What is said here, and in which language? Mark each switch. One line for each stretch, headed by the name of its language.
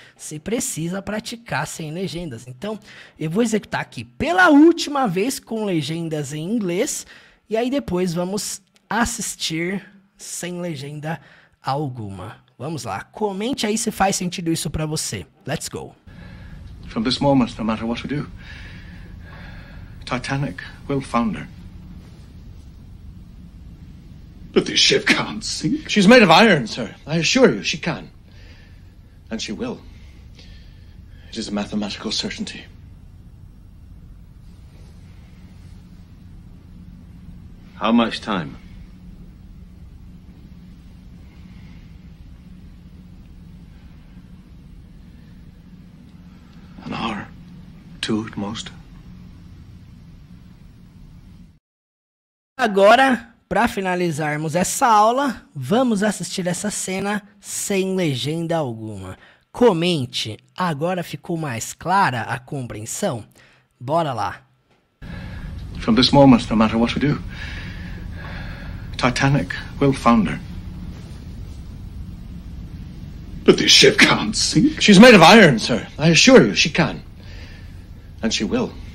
Portuguese: Você precisa praticar sem legendas. Então, eu vou executar aqui pela última vez com legendas em inglês. E aí depois vamos assistir sem legenda alguma. Vamos lá, comente aí se faz sentido isso pra você.
English: Let's go. From this moment, no matter what we do, Titanic will founder. But this ship can't sink. She's made of iron, sir. I assure you, she can. And she will. It is a mathematical certainty. How much time? An hour. 2 at most.
Portuguese: Agora, para finalizarmos essa aula, vamos assistir essa cena sem legenda alguma. Comente, agora ficou mais clara a compreensão? Bora lá.
English: From this moment, no matter what we do, Titanic will founder. But this ship can't sink. She's made of iron, sir. I assure you, she can. And she will.